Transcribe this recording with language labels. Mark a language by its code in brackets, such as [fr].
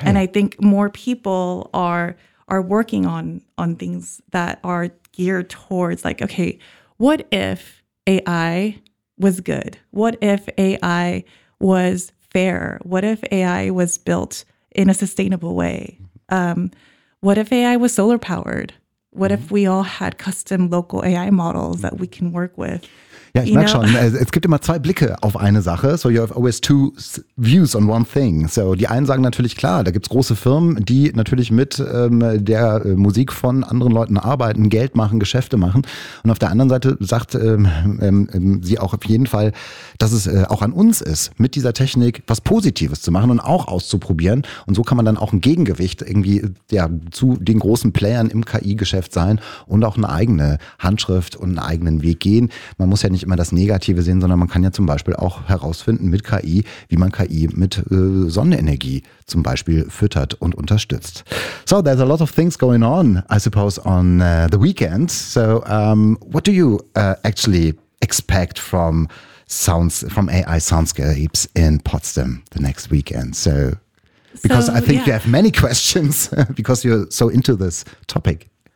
[en] And I think more people are working on things that are geared towards like, okay, what if AI was good? What if AI was fair? What if AI was built in a sustainable way? What if AI was solar powered? What if we all had custom local AI models that we can work with? [de] Ja, ich merke schon, es gibt immer zwei Blicke auf eine Sache. [en] So you have always two views on one thing. [de] So die einen sagen natürlich, klar, da gibt es große Firmen, die natürlich mit der Musik von anderen Leuten arbeiten, Geld machen, Geschäfte machen. Und auf der anderen Seite sagt sie auch auf jeden Fall, dass es auch an uns ist, mit dieser Technik was Positives zu machen und auch auszuprobieren. Und so kann man dann auch ein Gegengewicht irgendwie zu den großen Playern im KI-Geschäft sein und auch eine eigene Handschrift und einen eigenen Weg gehen. Man muss ja nicht immer das Negative sehen, sondern man kann ja zum Beispiel auch herausfinden mit KI, wie man KI mit Sonnenenergie zum Beispiel füttert und unterstützt. [en] So, there's a lot of things going on, I suppose, on the weekend. So, what do you actually expect from sounds, from AI soundscapes in Potsdam the next weekend? So, because so, I think you have many questions because you're so into this topic.